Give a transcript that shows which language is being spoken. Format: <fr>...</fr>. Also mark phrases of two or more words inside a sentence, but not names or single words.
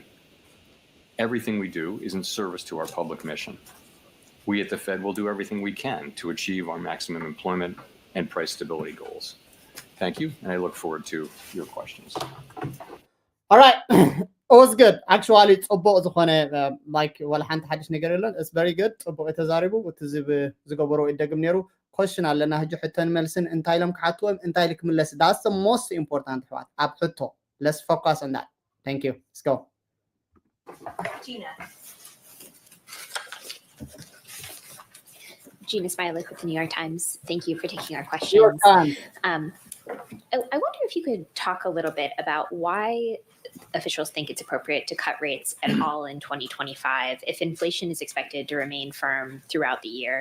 <en>Everything we do is in service to our public mission. We at the Fed will do everything we can to achieve our maximum employment and price stability goals. Thank you, and I look forward to your questions. All right. It was good. Actually,</en> <ti>ጽቡቕ ዝኾነ like ወላ ሓንቲ ሓድሽ ነገር የለን.</ti> <en>It's very good.</en> <ti>ጽቡቕ ተዛሪቡ እቲ ዝገበሮ ይደግም ነይሩ. question ኣለና ሕጂ ሕቶን መልስን እንታይ ኢሎም ክሓትዎም እንታይ ልክምለስ.</ti> <en>That's the most important part.</en> <ti>ኣብ ሕቶ.</ti> <en>Let's focus on that. Thank you. Let's go. Gina Smilek with the New York Times. Thank you for taking our questions. New York Times. I wonder if you could talk a little bit about why officials think it's appropriate to cut rates at all in 2025 if inflation is expected to remain firm throughout the year.</en>